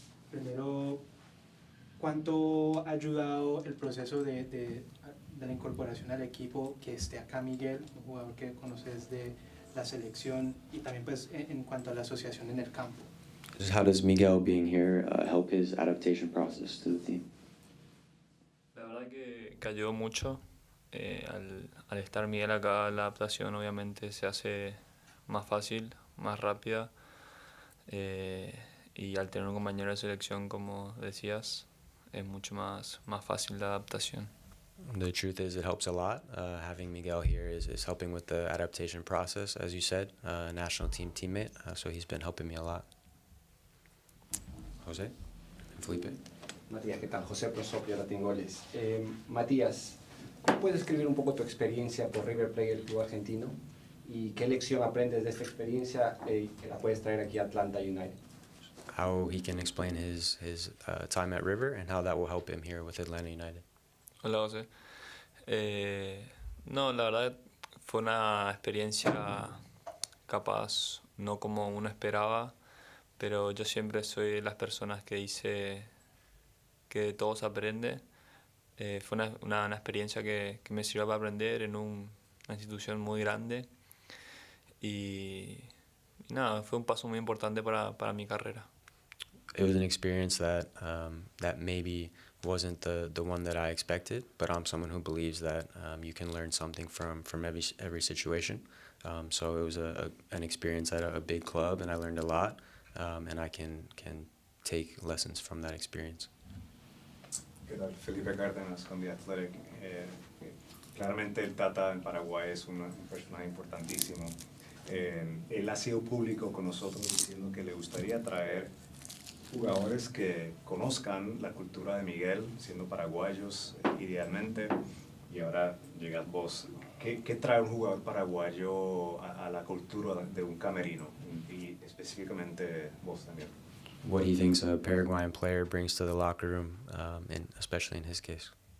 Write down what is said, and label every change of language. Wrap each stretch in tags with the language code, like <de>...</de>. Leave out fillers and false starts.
<es>Primero, ¿cuánto ha ayudado el proceso de la incorporación al equipo que esté acá Miguel, un jugador que conoces de la selección, y también pues en cuanto a la asociación en el campo?</es> <en>How does Miguel being here help his adaptation process to the team?</en> <es>La verdad que ayudó mucho. Al estar Miguel acá, la adaptación obviamente se hace más fácil, más rápida, y al tener un compañero de selección, como decías, es mucho más fácil la adaptación.</es> <en>The truth is, it helps a lot. Having Miguel here is helping with the adaptation process, as you said, national team teammate, so he's been helping me a lot. José? Felipe?</en> <es>Matías, ¿qué tal? José Prosopio, Latin Goles. Matías, ¿cómo puedes describir un poco tu experiencia por River Plate, el club argentino? ¿Y qué lección aprendes de esta experiencia que la puedes traer aquí a Atlanta United?</es> <en>How he can explain his time at River and how that will help him here with Atlanta United.</en> <es>Hola, José. No, la verdad fue una experiencia capaz no como uno esperaba, pero yo siempre soy de las personas que dice que de todo se aprende. Fue una experiencia que me sirvió para aprender en una institución muy grande y nada, fue un paso muy importante para mi carrera.</es> <en>It was an experience that maybe wasn't the one that I expected, but I'm someone who believes that you can learn something from every situation. So it was an experience at a big club, and I learned a lot, and I can take lessons from that experience.</en> <es>¿Qué tal? Felipe Cárdenas con The Athletic. Claramente el Tata en Paraguay es un personaje importantísimo. Él ha sido público con nosotros diciendo que le gustaría traer jugadores que conozcan la cultura de Miguel, siendo paraguayos idealmente, y ahora llegas vos. ¿Qué trae un jugador paraguayo a la cultura de un camerino? Y específicamente vos también.</es> <en>What he thinks a Paraguayan player brings to the locker room, especially in his case.</en>